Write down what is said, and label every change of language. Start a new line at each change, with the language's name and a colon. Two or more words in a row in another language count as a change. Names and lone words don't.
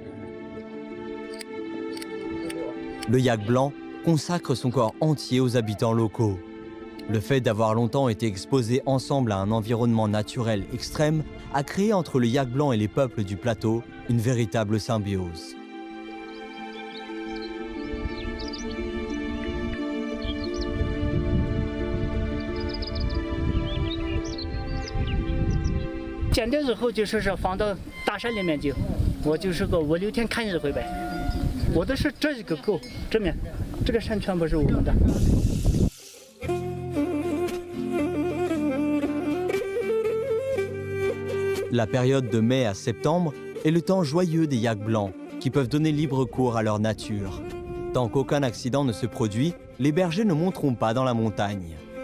French: Le yak blanc consacre son corps entier aux habitants locaux. Le fait d'avoir longtemps été exposés ensemble à un environnement naturel extrême a créé entre le yak blanc et les peuples du plateau une véritable symbiose.
Chinese: 剪的时候就说是放到大山里面去，我就是个5、6天看一回呗。我的是这一个沟，这面这个山全部是我们的。
French: La période de mai à septembre est le temps joyeux des yaks blancs, qui peuvent donner libre cours à leur nature. Tant qu'aucun accident ne se produit, les bergers ne monteront pas dans la montagne.